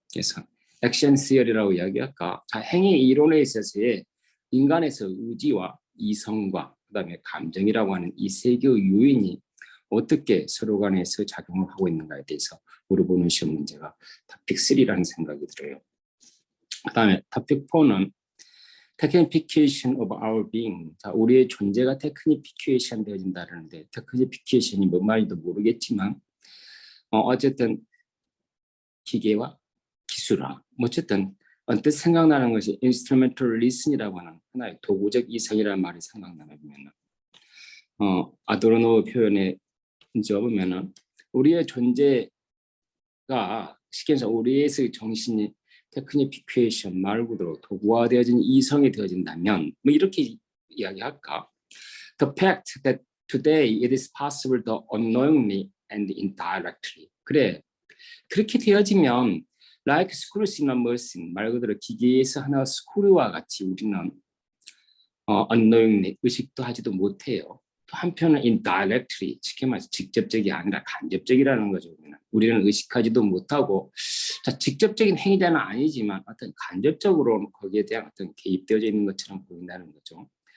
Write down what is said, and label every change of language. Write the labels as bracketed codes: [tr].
[ko] 그래서 액션 시어리라고 이야기할까? 자, 행위 이론에 있어서의 인간에서 의지와 이성과 그다음에 감정이라고 하는 이 세 개의 요인이 어떻게 서로 간에서 작용을 하고 있는가에 대해서 물어보는 시험 문제가 토픽 3라는 생각이 들어요. 그다음에 토픽 4는 [en] technification of our being. [ko] 자, 우리의 존재가 technification 되어진다는데 technification이 뭔 말인지도 모르겠지만 어쨌든 기계와 기술화. 어쨌든 언뜻 생각나는 것이 [en] instrumental listen [ko] 이라고 하는 하나의 도구적 이성이라는 말이 생각나면 아도르노 표현에 이제 보면은 우리의 존재가 쉽게 해서 우리의 정신이 테크니피케이션 말 그대로 도구화되어진 이성이 되어진다면 뭐 이렇게 이야기할까? [en] The fact that today it is possible to unknowingly and indirectly. [ko] 그래 그렇게 되어지면 [en] like screws in a machine, [ko] 말 그대로 기계에서 하나 스크류와 같이 우리는 unknowingly 의식도 하지도 못해요. 또 한편은 indirectly, 쉽게 말해서 직접적이 아니라 간접적이라는 거죠. 우리는 의식하지도 못하고, 자, 직접적인 행위자는 아니지만 어떤 간접적으로 거기에 대한 어떤 개입되어져 있는 것처럼 보인다는 거죠.